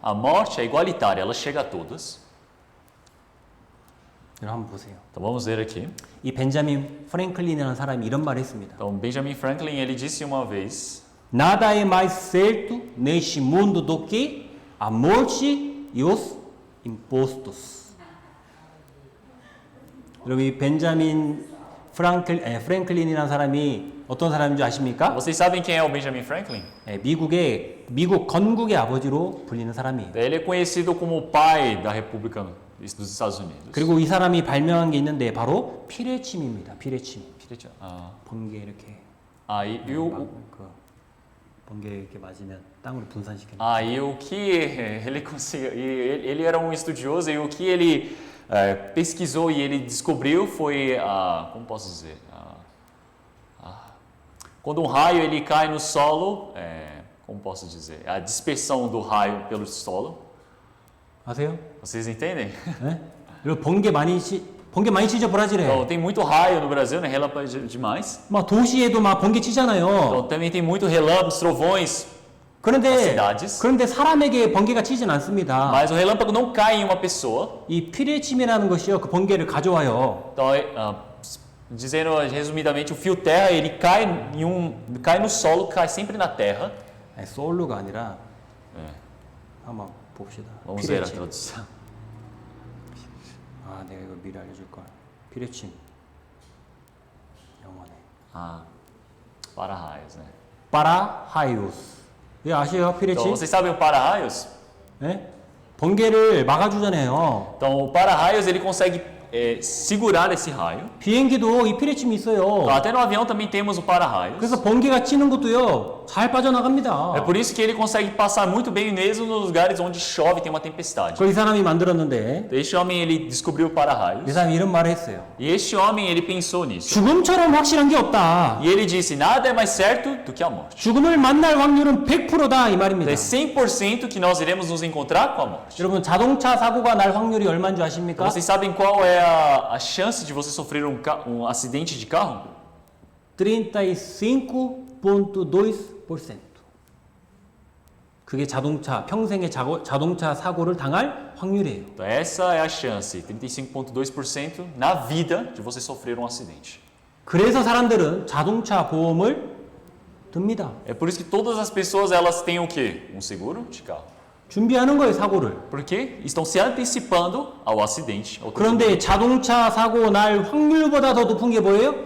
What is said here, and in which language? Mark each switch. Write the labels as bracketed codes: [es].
[pt] A morte é igualitária, ela chega a todos. [ko] 여러분 한번 보세요. [pt] Então vamos ver aqui. [ko] 이 벤자민 프랭클린이라는 사람이 이런 말을 했습니다. [pt] Então Benjamin Franklin ele disse uma vez: Nada é mais certo neste mundo do que a morte e os impostos. [ko] 여러분 이 벤자민 프랭클린이라는 사람이 어떤 사람인 줄 아십니까? [pt] Vocês sabem quem é o Benjamin Franklin? [ko] 미국 건국의 아버지로 불리는 사람이에요. [pt] Ele é conhecido como o pai da República dos Estados Unidos. [ko] 그리고 이 사람이 발명한 게 있는데 바로 피레침입니다. 피레침. Ah, 번개 이렇게. [pt] e o [ko] 번개 이렇게 맞으면 땅으로 분산시키는. [pt] E o que ele conseguiu, ele era um estudioso e o que ele pesquisou e ele descobriu foi como posso dizer, quando um raio ele cai no solo, como posso dizer, a dispersão do raio pelo solo. [ko] 아세요? [pt] Vocês entendem? [ko] 네? 그리고 번개 많이 치죠 브라질에. [pt] Então, tem muito raio no Brasil, né? Relâmpago demais. [ko] 막 도시에도 막 번개 치잖아요. [pt] Então, também tem muito relâmpagos, trovões. [ko] 그런데 사람에게 번개가 치진 않습니다. [pt] Mas o relâmpago não cai em uma pessoa. [ko] 이 피레침이라는 것이요, 그 번개를 가져와요. [pt] Então, dizendo resumidamente, o fio terra ele cai cai no solo, cai sempre na terra. [ko] 솔로가 아니라 한번 봅시다. [pt] Vamos ver a tradução. [ko] 아, 내가 이거 미리 알려줄 걸. 피레침. 영어네. [pt] Para-raios, né? [ko] 파라하이오스. 예, 아시죠? [pt] Então, [ko] 피레침? [pt] vocês sabem o para-raios? [ko] 네? 번개를 막아주잖아요. [pt] Então, o para-raios ele consegue segurar esse raio. [ko] 비행기도 이 피레침이 있어요. [pt] Então, até no avião também temos o para-raios. [ko] 그래서 번개가 치는 것도요, 잘 빠져나갑니다. [pt] É por isso que ele consegue passar muito bem mesmo nos lugares onde chove e tem uma tempestade. [ko] 그걸 이 사람이 만들었는데, [pt] Este homem ele descobriu o para-raios. [ko] 이 사람이 이런 말을 했어요. [pt] E este homem ele pensou nisso. [ko] 죽음처럼 확실한 게 없다. [pt] E ele disse: nada é mais certo do que a morte. [ko] 죽음을 만날 확률은 100%다 이 말입니다. [pt] É 100% que nós iremos nos encontrar com a morte. [ko] 여러분, 자동차 사고가 날 확률이 얼마인 줄 아십니까? [pt] Vocês sabem qual é a chance de você sofrer um acidente de carro? [ko] 35.2%. 그게 평생의 자동차 사고를 당할 확률이에요. [pt] Então, essa é a chance, 35,2% na vida de você sofrer um acidente. [ko] 그래서 사람들은 자동차 보험을 듭니다. [pt] É por isso que todas as pessoas elas têm o quê? Um seguro de carro. [ko] 준비하는 거예요, 사고를. [pt] Porque estão se antecipando ao acidente. [ko] 그런데 자동차 사고 날 확률보다 더 높은 게 뭐예요?